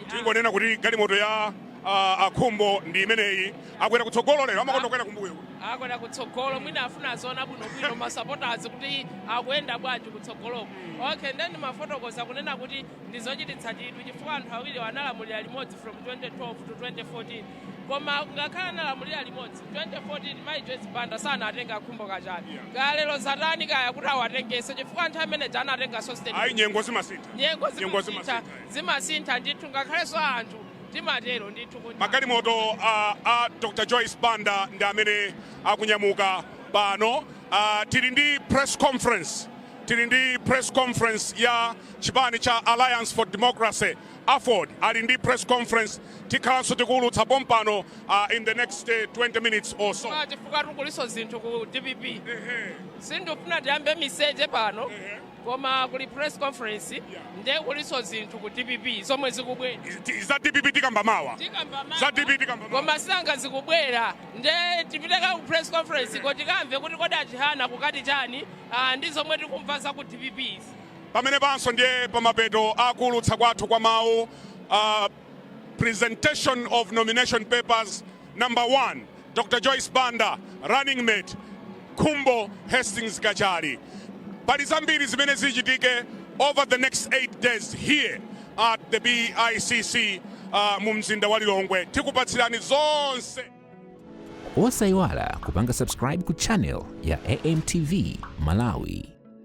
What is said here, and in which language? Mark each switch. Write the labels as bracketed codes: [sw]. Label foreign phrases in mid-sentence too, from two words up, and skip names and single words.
[ny] Tingonena kuti galimoto ya Khumbo ndi imeneyi akwera kutsogolo lero amakonda kwera kumbuyo akwera kutsogolo mwina afuna zona bwinobwino masupporters kuti akuyenda bwanji kutsogoloko. [en] Okay, then [ny] mafotokoza kunena kuti ndizochititsa chidwi chifukwa anthu awiri analamulira limodzi [en] from 2012 to 2014 [ny] koma ngakhala analamulira limodzi 2014 mai Joyce Banda sanatenga Khumbo Kachali kalero zatani kaya kuti awatengese chifukwa nthawi imene anatenga Sosten ayi nyengo zimasintha ndithu ngakhalenso anthu timatero ndithu kuti magalimoto a Dr. Joyce Banda ndi amene akunyamuka pano. Tili ndi [en] press conference [ny] ya chipani cha Alliance for Democracy AFOD ali ndi [en] press conference [ny] tikhalanso tikulutsa pompano [en] in the next 20 minutes or so. [ny] chifukwa tikuliso zinthu ku DPP sindifuna tiyambe miseche pano koma kuli [en] press conference [ny] nde kuliso zinthu ku DPP zomwe zikubwera za DPP tikamba mawa koma sanga zikubwera nde tipiteka ku [en] press conference [ny] ko tikamve kuti kodi achihana kukati chani ndi zomwe tikumva za ku DPP pamene panso ndiye pamapeto akulutsa kwathu kwa mawu. [en] Presentation of nomination papers. Number 1, Dr. Joyce Banda, running mate, Khumbo Kachali. [ny] Pali zambiri zimene zichitike [en] over the next 8 days here at the BICC [ny] mu mzinda wa Lilongwe. Tikupatsirani zonse. Osayiwala kupanga subscribe ku channel ya AMTV Malawi.